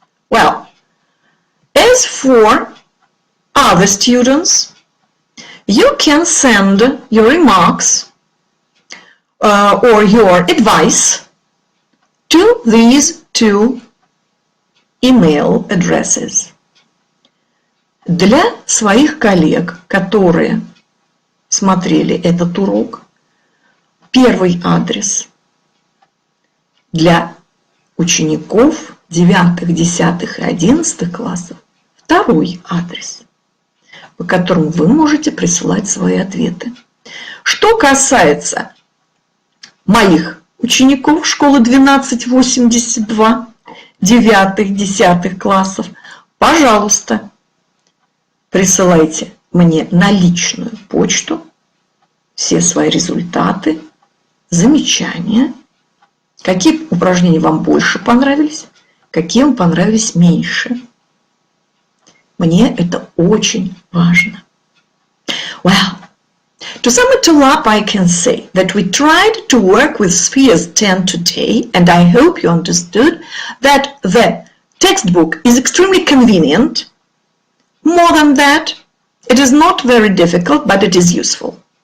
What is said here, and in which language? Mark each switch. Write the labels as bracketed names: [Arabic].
[English] Well, as for other students, you can send your remarks or your advice to these two email addresses. [Russian] Для своих коллег, которые смотрели этот урок, первый адрес. Для учеников 9, 10 и 11 классов второй адрес, по которому вы можете присылать свои ответы. Что касается моих учеников школы 1282, 9, 10 классов, пожалуйста, присылайте мне на личную почту все свои результаты, замечания, какие упражнения вам больше понравились, какие вам понравились меньше. Мне это очень важно. [English] Well, to sum it all up, I can say that we tried to work with Spheres 10 today, and I hope you understood that the textbook is extremely convenient. More than that, it is not very difficult, but it is useful.